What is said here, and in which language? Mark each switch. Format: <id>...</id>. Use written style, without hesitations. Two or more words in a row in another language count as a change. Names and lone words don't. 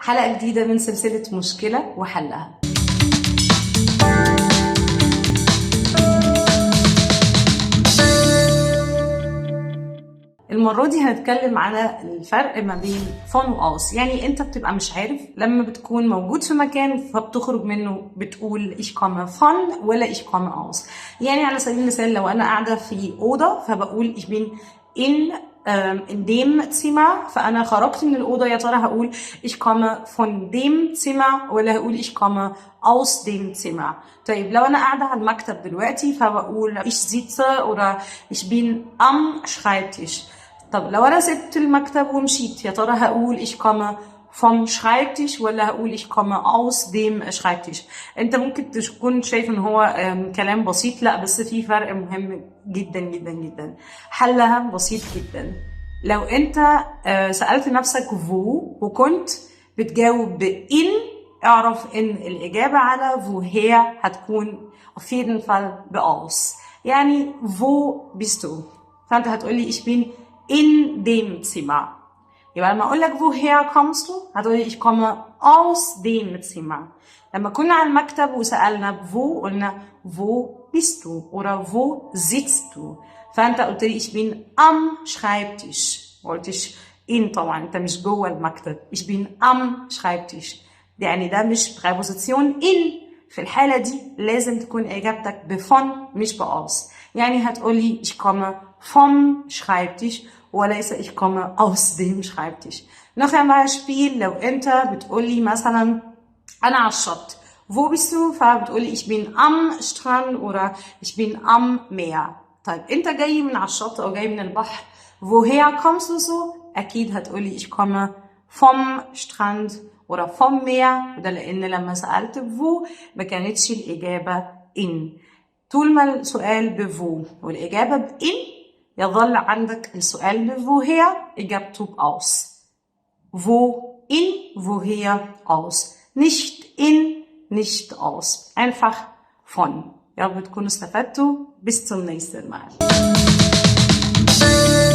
<ar>حلقة جديدة من سلسلة مشكلة وحلها. المرة دي هنتكلم على الفرق ما بين فون وأوس. يعني انت بتبقى مش عارف لما بتكون موجود في مكان فبتخرج منه بتقول</ar> <de>ich komme von</de> <ar>ولا</ar> <de>ich komme aus.</de> <ar>يعني على سبيل المثال لو انا قاعدة في أوضة فبقول</ar> <de>ich bin in dem Zimmer،</de> <ar>فأنا خرجت من الأوضة يا ترى هقول</ar> <de>ich komme von dem Zimmer</de> <ar>ولا هقول</ar> <de>ich komme aus dem Zimmer.</de> <ar>طيب لو أنا قاعدة على المكتب دلوقتي فبقول</ar> <de>ich sitze oder ich bin am Schreibtisch.</de> <ar>طب لو أنا سبت المكتب ومشيت يا ترى هقول</ar> <de>ich komme vom Schreibtisch</de> <ar>ولا هقول</ar> <de>ich komme aus dem Schreibtisch.</de> <ar>انت ممكن تكون شايف ان هو كلام بسيط، لا بس في فرق مهم جدا جدا جدا. حلها بسيط جدا. لو انت سألت نفسك wo وكنت بتجاوب بإن، اعرف ان الإجابة على woher هتكون</ar> <de>auf jeden Fall</de> <ar>بأوس.</ar> <de>يعني wo bist du؟</de> <ar>فانت هتقولي</ar> <de>ich bin in dem Zimmer.</de> <ar>يبقى لما اقول لك</ar> <de>woher kommst du هتقولي ich komme aus dem Zimmer.</de> <ar>لما كنا على المكتب وسألنا</ar> <de>wo قلنا wo bist du oder wo sitzt du.</de> <ar>فانت قلت لي</ar> <de>ich bin am Schreibtisch.</de> <ar>ما قلتش in، طبعا انت مش جوه المكتب.</ar> <de>ich bin am Schreibtisch</de> <ar>يعني ده مش</ar> <de>präposition in.</de> <ar>في الحالة دي لازم تكون إجابتك بفون مش بأوس. يعني هتقولي</ar> <de>ich komme vom Schreibtisch وليس ich komme aus dem Schreibtisch. noch ein Beispiel،</de> <ar>لو انت بتقولي مثلا انا على الشط</ar> <de>wo bist du، فبتقولي ich bin am Strand oder ich bin am Meer.</de> <ar>طيب انت جاي من على الشط او جاي من البحر</ar> <de>woher kommst du so؟</de> <ar>اكيد هتقولي</ar> <de>ich komme vom Strand oder vom Meer،</de> <ar>وده لان لما سألت wo ما كانتش الاجابة in. طول ما السؤال بفو والاجابة بإن يظل عندك السؤال woher إجابته بأوس.</ar> <de>wo in woher aus. nicht in nicht aus. einfach von.</de> <ar>يا رب تكونوا استفدتوا.</ar> <de>bis zum nächsten Mal.</de>